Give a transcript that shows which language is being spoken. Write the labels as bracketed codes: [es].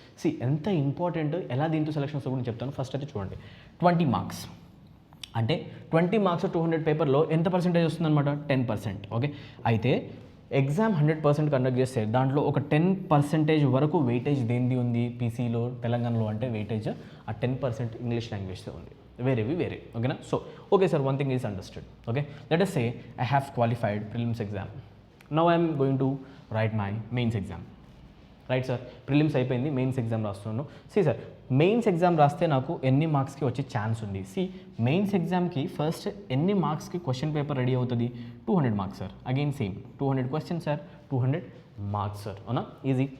[te] C ఎంత important, ఎలా దీంతో సెలక్షన్స్ కూడా చెప్తాను. ఫస్ట్ అయితే చూడండి, 20 మార్క్స్ అంటే 20 మార్క్స్ 200 పేపర్లో ఎంత పర్సెంటేజ్ వస్తుందన్నమాట, 10%. ఓకే, అయితే ఎగ్జామ్ 100% కండక్ట్ చేస్తే దాంట్లో ఒక 10% వరకు వెయిటేజ్ దేనిది ఉంది పీసీలో తెలంగాణలో అంటే వెయిటేజ్ ఆ 10% ఇంగ్లీష్ లాంగ్వేజ్తో ఉంది, వేరే. [en] ఓకేనా. So okay sir, one thing is understood. Okay, let us say I have qualified prelims exam. Now I am going to write my mains exam. [te] Right sir, prelims అయిపోయింది, mains exam రాస్తున్నాను. Sir mains exam రాస్తే నాకు ఎన్ని మార్క్స్కి వచ్చే chance ఉంది? Mains ఎగ్జామ్కి first ఎన్ని మార్క్స్కి క్వశ్చన్ పేపర్ రెడీ అవుతుంది? 200 marks sir. Again same 200 question sir, 200 marks sir, అవునా, ఈజీ.